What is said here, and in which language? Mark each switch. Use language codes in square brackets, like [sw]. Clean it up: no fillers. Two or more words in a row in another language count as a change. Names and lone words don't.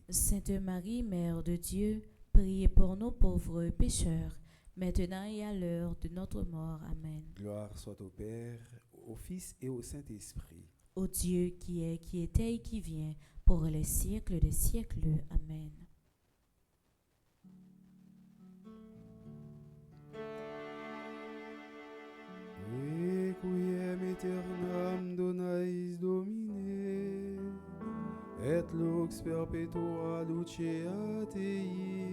[fr] Sainte Marie, Mère de Dieu, priez pour nous pauvres pécheurs, maintenant et à l'heure de notre mort. Amen. Gloire soit au Père, au Fils et au Saint-Esprit. Ô Dieu qui est, qui était et qui vient, pour les siècles des siècles. Amen. [la] Requiem aeternam dona eis Domine, et lux perpetua lucea Dei.